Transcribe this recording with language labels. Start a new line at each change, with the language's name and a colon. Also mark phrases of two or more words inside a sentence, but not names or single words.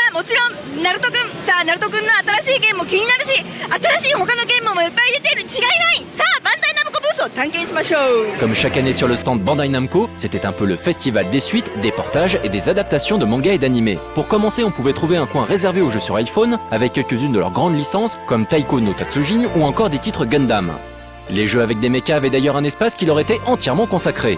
Japanese: ちろんナルトくん、さあナルトくんの新しいゲームも気になるし、新しい他のゲームもいっぱい出てるに違いない。さあバンダイナムコブースを探検しましょう。
French: Comme chaque année sur le stand Bandai Namco, c'était un peu le festival des suites, des portages et des adaptations de mangas et d'animés. Pour commencer, on pouvait trouver un coin réservé aux jeux sur iPhone, avec quelques-unes de leurs grandes licences, comme Taiko no Tatsujin ou encore des titres Gundam. Les jeux avec des mechas avaient d'ailleurs un espace qui leur était entièrement consacré.